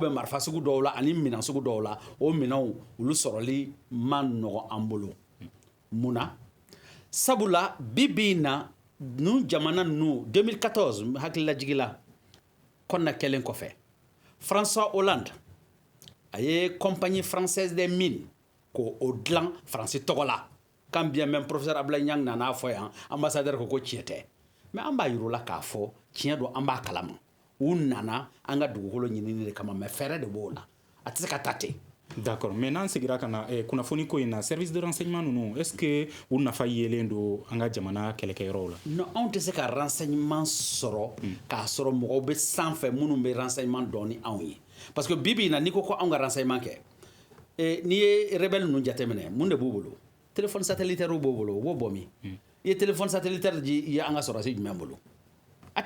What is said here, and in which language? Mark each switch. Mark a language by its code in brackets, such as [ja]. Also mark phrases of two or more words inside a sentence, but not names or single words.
[bm] bɛ marifa sugu dɔw la ani minɛn sugu dɔw la o minɛnw olu sɔrɔli man nɔgɔn an bolo mun na sabula bi in na ninnu jamana ninnu 2014 hakililajigi la kɔnɔna kɛlen kɔfɛ François Hollande a ye [fr] compagnie française des mines [bm] k'o dilan faransi tɔgɔ la [fr] quand bien même professeur [bm] Ablaye Niang nan'a fɔ yan ambassadeur ko tiɲɛ tɛ mais an b'a yir'u la k'a fɔ tiɲɛ don an b'a kalama u nana an ka dugukolo ɲinini de kama mais fɛɛrɛ de b'o la a tɛ se ka taa ten [fr] D'accord, mais [bm] n'an segira kana kunnafoni ko in na [fr] service de renseignement [bm] ninnu [fr] est-ce que [bm] u nafa yelen do an ka jamana kɛlɛkɛyɔrɔw la non anw tɛ se ka renseignement sɔrɔ k'a sɔrɔ mɔgɔw bɛ sanfɛ minnu bɛ renseignement dɔn ni anw ye [fr] parce que [bm] bi bi in na n'i ko ko anw ka renseignement kɛ n'i ye rebelle ninnu jateminɛ mun de b'u bolo [fr] téléphone satellitaire [bm] b'u bolo u b'o bɔ min i ye [fr] téléphone satellitaire [bm] di i ye an ka sɔrɔsi jumɛn bolo a